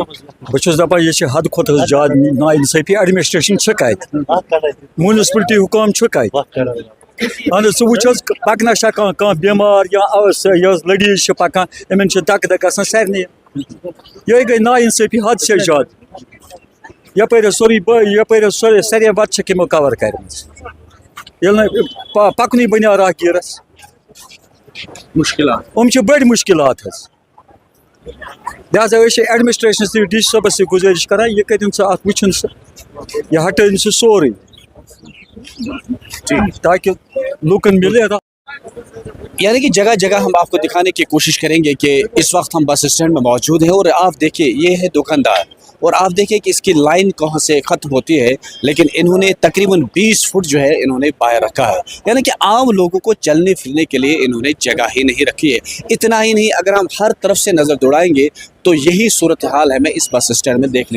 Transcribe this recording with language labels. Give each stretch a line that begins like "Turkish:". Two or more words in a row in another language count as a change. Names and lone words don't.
Kashmiri: بہٕ چھُس دپان یہِ چھِ حد کھۄتہٕ زیادٕ نا اِنصٲفی ایڈمنسٹریشن چھِ کتہِ میونسپلٹی حکام چھُ کتہِ اہن حظ ژٕ وٕچھ حظ پکنہ چھا کانٛہہ بٮ۪مار یا یۄس لیڈیٖز چھِ پکان یِمن چھِ دکہٕ دکہٕ گژھان سارنٕے یِہے گٔے نا اِنصٲفی حد سے زیادٕ یپٲرۍ حظ سورُے سارے وتہٕ چھکھ یِمو کور کرِمژٕ ییٚلہِ نہٕ پکنُے بنیو راہگیرس مُشکلات یِم چھِ بٔڑۍ مُشکلات حظ لہذا أسۍ چھِ ایڈمنسٹریشنس تہِ ڈی سی صٲبس سۭتۍ گُزٲرِش کران یہِ کٔرِنۍ سُہ اتھ وٕچھُن سُہ یہِ ہٹٲیِن سُہ سورُے تاکہ لوکن ملے
Urdu: یعنی کہ جگہ جگہ ہم آپ کو دکھانے کی کوشش کریں گے کہ اس وقت ہم
English: bus stand
Urdu: میں موجود ہیں اور آپ دیکھیں یہ ہے دکاندار اور آپ دیکھیں کہ اس کی لائن کہاں سے ختم ہوتی ہے لیکن انہوں نے تقریباً 20 فٹ جو ہے انہوں نے باہر رکھا ہے یعنی کہ عام لوگوں کو چلنے پھرنے کے لیے انہوں نے جگہ ہی نہیں رکھی ہے اتنا ہی نہیں اگر ہم ہر طرف سے نظر دوڑائیں گے تو یہی صورتحال ہمیں اس
English: bus stand
Urdu: میں دیکھنے